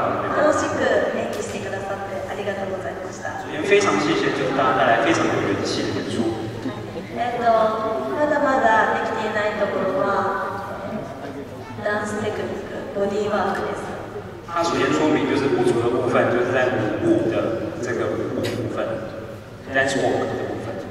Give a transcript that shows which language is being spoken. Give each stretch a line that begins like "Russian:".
Japanese: 楽しく演技してくださってありがとうございました。
Chinese: 非常谢谢，就是大家带来非常有元气的演出。
Japanese: まだまだできていないところはダンステクニック、ボディーワークです。
Chinese: 他首先说明就是不足的部分，就是在舞步的这个舞步部分 ，
English: dance walk
Chinese: 的部分。